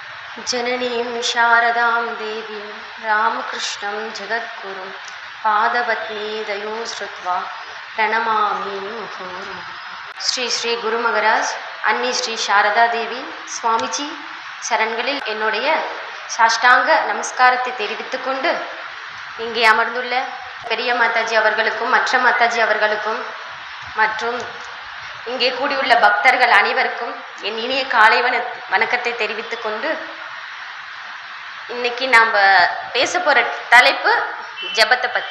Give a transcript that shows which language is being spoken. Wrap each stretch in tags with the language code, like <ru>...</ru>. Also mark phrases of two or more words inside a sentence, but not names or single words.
<sa>जननीं शारदां देवीं रामकृष्णं जगद्गुरुं पादपद्मे दयो श्रुत्वा प्रणमामि मुहुर्मुहुः.</sa> <ta>ஸ்ரீ ஸ்ரீ குரு மகராஜ் அன்னி ஸ்ரீ சாரதா தேவி சுவாமிஜி சரண்களில் என்னுடைய சாஷ்டாங்க நமஸ்காரத்தை தெரிவித்துக் கொண்டு இங்கே அமர்ந்துள்ள பெரிய மாதாஜி அவர்களுக்கும் மற்ற மாதாஜி அவர்களுக்கும் மற்றும் இங்கே கூடியுள்ள பக்தர்கள் அனைவருக்கும் என் இனிய காலை வணக்கத்தை தெரிவித்துக் கொண்டு இன்னைக்கு நாம் பேச போகிற தலைப்பு ஜபத்தை பற்றி.</ta>